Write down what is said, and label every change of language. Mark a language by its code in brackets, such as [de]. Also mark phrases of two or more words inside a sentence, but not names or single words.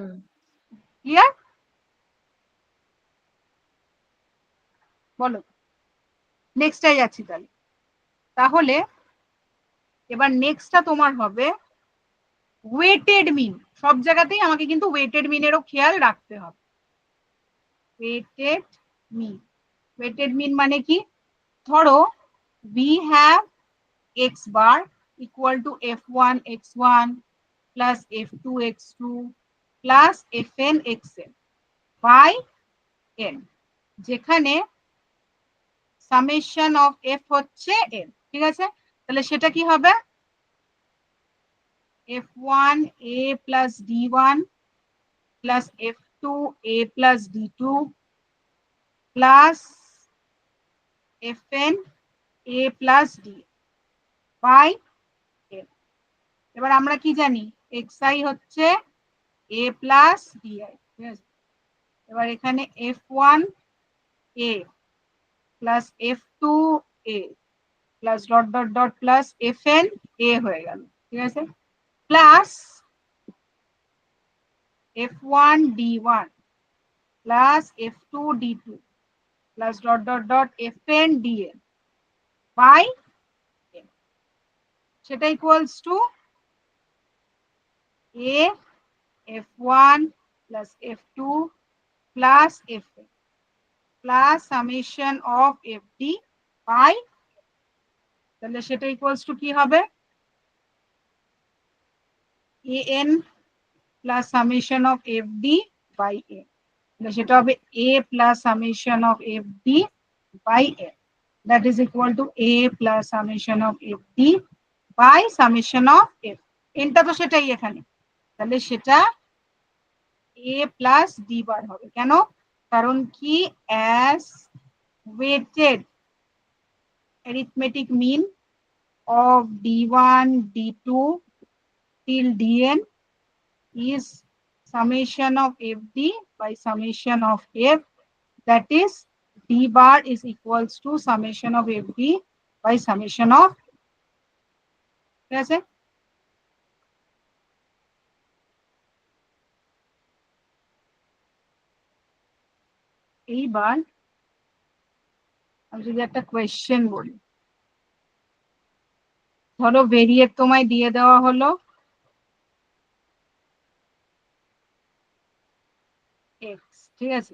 [bn] ক্লিয়ার? বলো, নেক্সটটাই যাচ্ছি তাহলে। তাহলে এবার নেক্সটটা তোমার হবে [en] weighted mean, [bn] সব জায়গাতেই আমাকে কিন্তু [en] weighted mean [bn] খেয়াল রাখতে হবে। [en] weighted mean, weighted mean [bn] মানে কি, ধরো [en] we have x bar equal to f1 x1 plus f2 x2 plus fn xn by n, যেখানে summation of f হচ্ছে n, [bn] ঠিক আছে? তাহলে সেটা কি হবে, [en] f1 a plus d1 plus f2 a plus d2 plus fn a plus d by n। [bn] এবার আমরা কি জানি, xi হচ্ছে [en] a plus di, [bn] ঠিক আছে? [en] এবার এখানে f1 a plus f2 a plus dot dot dot plus fn a [bn] হয়ে গেল, ঠিক আছে? [en] প্লাস f1 d1 plus f2 d2 plus dot dot dot fn dn by n, সেটা equals to a f1 plus f2 plus fn plus summation of fd by, [bn] তাহলে সেটা [en] equals to [bn] কি হবে, [en] an plus summation of fd by n, [bn] তাহলে সেটা হবে [en] a plus summation of fd by n, that is equal to a plus summation of fd by summation of f, [bn] nটা তো সেটাই এখানে, তাহলে সেটা [en] a plus d bar [bn] হবে। কেন, কারণ কি, [en] as weighted arithmetic mean of d1 d2 till dn is summation of fd by summation of f, that is d bar is equals to summation of fd by summation of, [bn] ঠিক আছে? এইবার আমি যদি একটা কোয়েশ্চেন বলি, ধরো ভেরিয়েট তোমায় দিয়ে দেওয়া হলো x, ঠিক আছে?